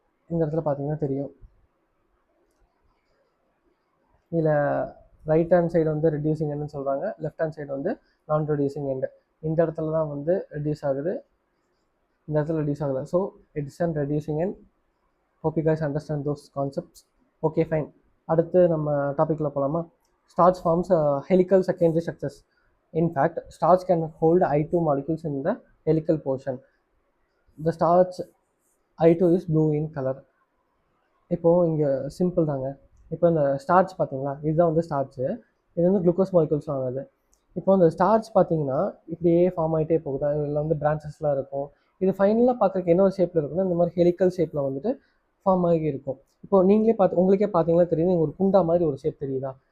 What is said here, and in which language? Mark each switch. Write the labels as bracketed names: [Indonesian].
[Tamil] இந்த இடத்துல பார்த்தீங்கன்னா தெரியும், இதில் ரைட் ஹேண்ட் சைடு வந்து ரெடியூசிங் எண்டுன்னு சொல்கிறாங்க, லெஃப்ட் ஹேண்ட் சைடு வந்து நான் ரெடியூசிங் எண்டு. இந்த இடத்துல தான் வந்து ரெடியூஸ் ஆகுது, இந்த இடத்துல ரெடியூஸ் ஆகலை. [English] So it's and reducing end. Hope you guys understand those concepts. Okay fine. [Tamil] அடுத்து நம்ம டாப்பிக்கில் போகலாமா? [English] Starch forms helical secondary structures. In fact, starch can hold I2 molecules in the helical portion. The starch I2 is blue in color. [Tamil] இப்போது இங்கே simple தாங்க. இப்போ இந்த starch பார்த்தீங்களா, இதுதான் வந்து ஸ்டார்ச்சு. இது வந்து குளுக்கோஸ் மாலிகுல்ஸ் ஆகுது. இப்போ இந்த ஸ்டார்ச் பார்த்தீங்கன்னா இப்படியே ஃபார்ம் ஆகிட்டே போகுது. இதில் வந்து பிரான்ச்சஸ்லாம் இருக்கும். இது ஃபைனலாக பார்க்குறதுக்கு என்ன ஒரு ஷேப்பில் இருக்குன்னா, இந்த மாதிரி ஹெலிக்கல் ஷேப்பில் வந்துட்டு ஃபார்ம் ஆகி இருக்கும். இப்போது நீங்களே உங்களுக்கே பார்த்தீங்கன்னா தெரியுது, ஒரு குண்டா மாதிரி ஒரு ஷேப் தெரியுதா?